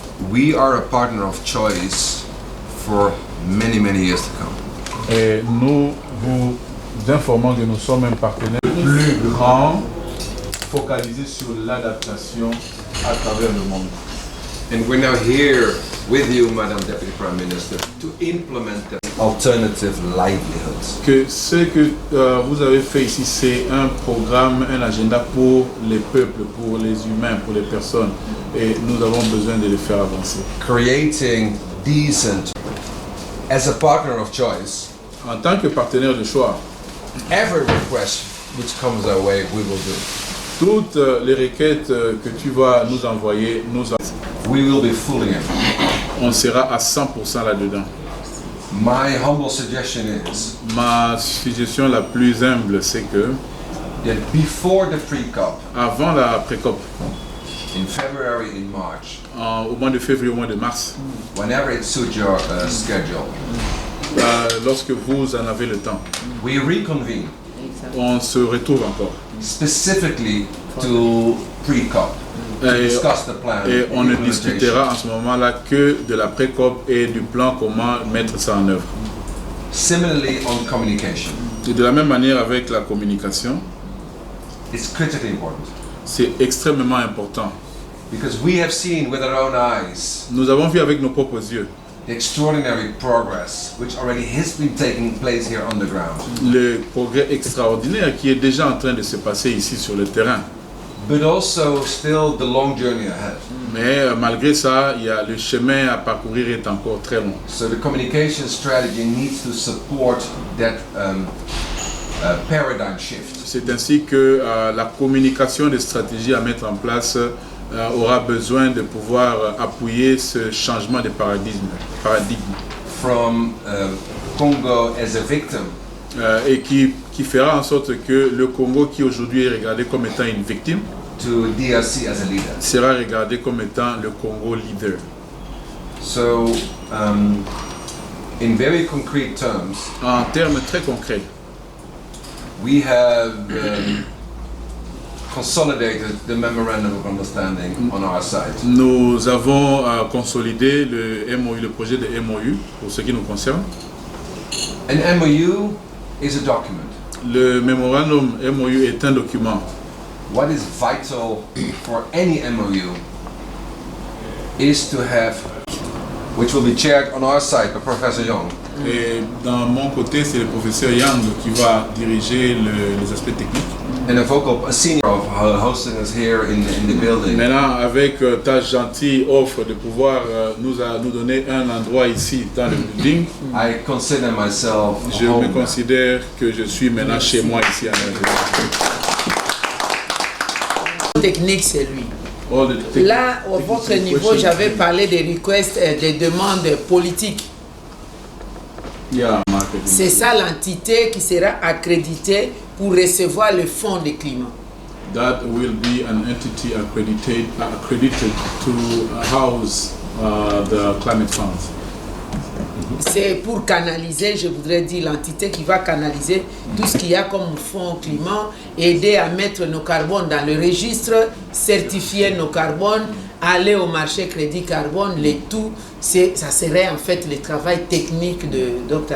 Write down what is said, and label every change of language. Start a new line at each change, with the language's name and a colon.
English: We are a partner of choice for many, many years to come.
French: Et nous vous informons que nous sommes un partenaire plus grand, focalisé sur l'adaptation à travers le monde.
English: And we're now here with you, Madam Deputy Prime Minister, to implement the alternative livelihoods.
French: Que ce que vous avez fait ici, c'est un programme, un agenda pour les peuples, pour les humains, pour les personnes. Et nous avons besoin de les faire avancer.
English: Creating decent, as a partner of choice,
French: En tant que partenaire de choix,
English: every request which comes our way, we will do.
French: toutes les requêtes que tu vas nous envoyer,
English: We will be fully in.
French: on sera à 100% là-dedans.
English: My humble suggestion is
French: Ma suggestion la plus humble, c'est que
English: that before the pre-COP,
French: avant la pré-COP,
English: in February, in March,
French: au mois de février, au mois de mars,
English: whenever it suits your schedule,
French: lorsque vous en avez le temps,
English: we reconvene
French: on se retrouve encore.
English: Specifically to pre-COP.
French: Et on ne discutera en ce moment-là que de la pré-COP et du plan comment mettre ça en œuvre.
English: Similarly on communication.
French: Et de la même manière avec la communication,
English: it's critically important.
French: C'est extrêmement important.
English: Because we have seen with our own eyes
French: Nous avons vu avec nos propres yeux
English: the extraordinary progress which already has been taking place here on the ground.
French: le progrès extraordinaire qui est déjà en train de se passer ici sur le terrain.
English: But also still the long journey ahead.
French: Mais malgré ça, le chemin à parcourir est encore très long.
English: So the communication strategy needs to support that paradigm shift.
French: C'est ainsi que la communication des stratégies à mettre en place aura besoin de pouvoir appuyer ce changement de paradigme.
English: From Congo as a victim.
French: Et qui fera en sorte que le Congo, qui aujourd'hui est regardé comme étant une victime,
English: to DRC as a leader.
French: Sera regardé comme étant le Congo leader.
English: So, in very concrete terms,
French: en termes très concrets,
English: we have consolidated the memorandum of understanding on our side.
French: Nous avons consolidé le MOU, le projet de MOU pour ce qui nous concerne.
English: An MOU is a document.
French: Le mémorandum MOU est un document.
English: What is vital for any MOU is to have, which will be chaired on our side by Professor Young.
French: Et dans mon côté, c'est le professeur Yang qui va diriger les aspects techniques.
English: And a senior of hosting us here in the building.
French: Maintenant, avec ta gentille offre de pouvoir nous donner un endroit ici dans le building,
English: I consider myself
French: je me considère que je suis maintenant chez moi ici à l'intérieur. Technique, c'est lui. Là, à votre niveau, j'avais parlé des requests, des demandes politiques. C'est ça l'entité qui sera accréditée pour recevoir le fonds de climat.
English: That will be an entity accredited to house the climate funds.
French: C'est pour canaliser, je voudrais dire, l'entité qui va canaliser tout ce qu'il y a comme fonds climat, aider à mettre nos carbones dans le registre, certifier nos carbones, aller au marché crédit carbone, les tout, ça serait en fait le travail technique de Dr.